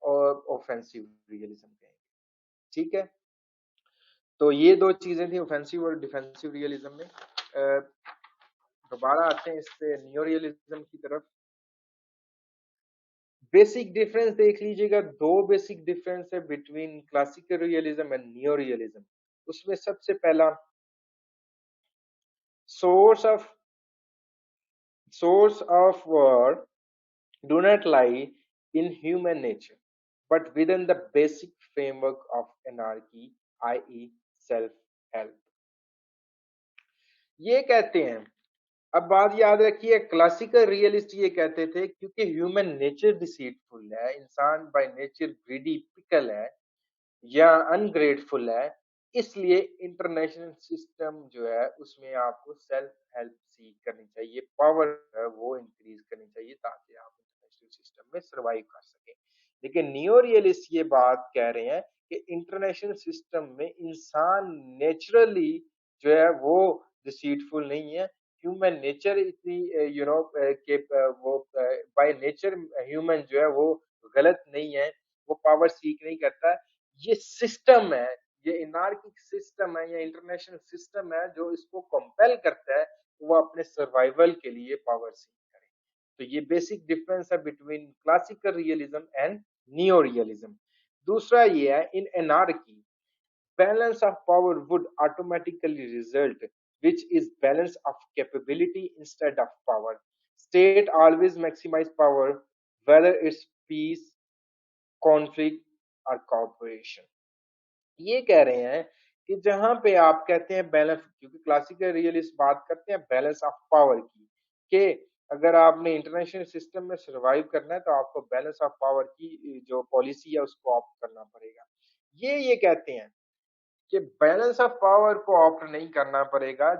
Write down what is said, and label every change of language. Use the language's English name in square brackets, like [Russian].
[Hindi] Offensive realism कहेंगे। ठीक है, तो ये दो चीजें थी ऑफेंसिव और डिफेंसिव रियलिज्म में। दोबारा आते हैं इससे नियो रियलिज्म की तरफ। बेसिक डिफरेंस देख लीजिएगा, दो बेसिक डिफरेंस है between classical realism and neo realism. उसमें सबसे पहला, [English] source of source of war do not lie in human nature, but within the basic framework of anarchy, i.e. self-help. [Hindi] ये कहते हैं, अब बात याद रखिए, क्लासिकल रियलिस्ट ये कहते थे क्योंकि ह्यूमन नेचर डिसीटफुल है, इंसान बाय नेचर ग्रीडी पिकल है या अनग्रेटफुल है, इसलिए इंटरनेशनल सिस्टम जो है उसमें आपको सेल्फ हेल्प सीख करनी चाहिए, पावर है वो इंक्रीज करनी चाहिए ताकि आप इंटरनेशनल सिस्टम में सरवाइव कर सकें। लेकिन नियो रियलिस्ट ये बात कह रहे हैं कि इंटरनेशनल सिस्टम में इंसान नेचुरली जो है वो डिसीटफुल नहीं है, ह्यूमन नेचर इतनी के वो बाय नेचर ह्यूमन जो है वो गलत नहीं है, वो पावर सीख नहीं करता। ये सिस्टम है, ये इनार्किक सिस्टम है या इंटरनेशनल सिस्टम है जो इसको कंपेल करता है वो अपने सर्वाइवल के लिए पावर सीख करे। तो ये बेसिक डिफरेंस है between classical realism and neo realism. दूसरा ये है, [English] In anarchy balance of power would automatically result, which is balance of capability instead of power. State always maximize power, whether it's peace, conflict or cooperation. [Hindi] ये कह रहे हैं कि जहां पे आप कहते हैं बैलेंस, क्योंकि क्लासिकल रियलिस्ट बात करते हैं बैलेंस ऑफ पावर की, कि अगर आपने इंटरनेशनल सिस्टम में सरवाइव करना है तो आपको बैलेंस ऑफ पावर की जो पॉलिसी है उसको ऑप्ट करना पड़ेगा। ये कहते हैं कि बैलेंस ऑफ पावर को ऑप्ट नहीं करना पड़ेगा।